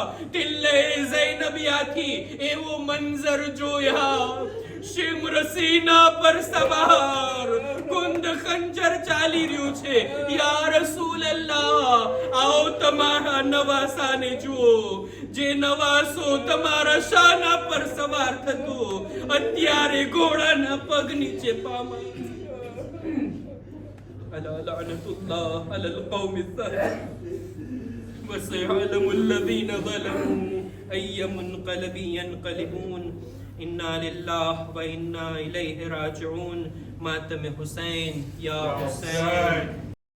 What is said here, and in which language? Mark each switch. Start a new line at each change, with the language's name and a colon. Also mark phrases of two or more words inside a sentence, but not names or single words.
Gujarati: ટિલ્લે ઝૈનબિયાથી એવો મંઝર જોયા, શિમ્ર સીના પર સવાર, ગુંદ ખંજર ચાલી રહ્યું છે.
Arabic: يا رسول الله,
Gujarati: આવો તમારા નવાસાને જુઓ, જે નવાસો તમારા શાના પર સવાર થતો અત્યારે ઘોડાના પગ નીચે પામા.
Arabic: ألا لعنة الله على القوم الظالمين وسيعلم الذين ظلموا أي منقلب ينقلبون. إنا لله وإنا إليه راجعون. ماتم حسين يا حسين.